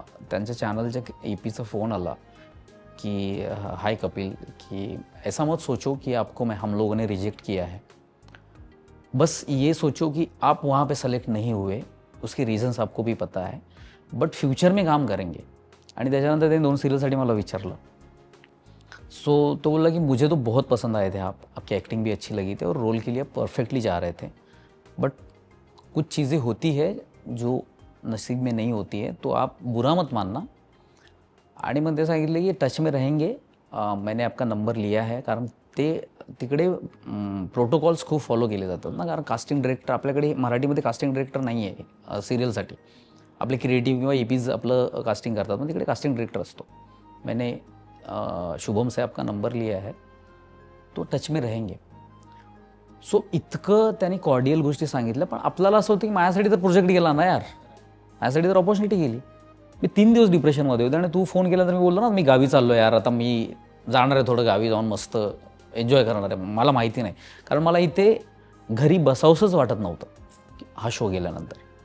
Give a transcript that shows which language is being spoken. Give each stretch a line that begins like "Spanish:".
Marathi: त्यांच्या चॅनलच्या EPचा फोन आला कि
Hindi: हाय कपिल, कि ऐसा मत सोचो कि आपको हम लोगों ने रिजेक्ट किया है, बस ये सोचो कि आप वहाँ पे सेलेक्ट नहीं हुए, उसके रीजन्स आपको भी पता है, बट फ्यूचर में काम करेंगे.
Marathi: आणि त्याच्यानंतर त्यांनी 2 सिरियलसाठी मला विचारलं.
Hindi: सो तो बोला कि मुझे तो बहुत पसंद आए थे आप, आपकी एक्टिंग भी अच्छी लगी थी और रोल के लिए परफेक्टली जा रहे थे, बट कुछ चीज़ें होती है जो नसीब में नहीं होती है, तो आप बुरा मत मानना.
Marathi: आणि मग ते सांगितलं की
Hindi: टच में रहेंगे, मैंने आपका नंबर लिया है.
Marathi: कारण ते तिकडे प्रोटोकॉल्स खूप फॉलो केले जातात ना, कारण कास्टिंग डिरेक्टर आपल्याकडे मराठीमध्ये कास्टिंग डिरेक्टर नाही आहे सिरियलसाठी. आपले क्रिएटिव्ह किंवा EPज आपलं कास्टिंग करतात, पण तिकडे कास्टिंग डिरेक्टर असतो.
Hindi: मैंने शुभम से आपका नंबर लिया है, तो टच में रहेंगे.
Marathi: सो इतकं त्यांनी कॉर्डियल गोष्टी सांगितल्या. पण आपल्याला असं होतं की माझ्यासाठी तर प्रोजेक्ट गेला ना यार, माझ्यासाठी तर ऑपॉर्च्युनिटी गेली. मी 3 दिवस डिप्रेशनमध्ये होते आणि तू फोन केला तर मी बोललो ना मी गावी चाललो यार, आता मी जाणार आहे, थोडं गावी जाऊन मस्त एन्जॉय करणार आहे. मला माहिती नाही, कारण मला इथे घरी बसावंसंच वाटत नव्हतं हा शो गेल्यानंतर.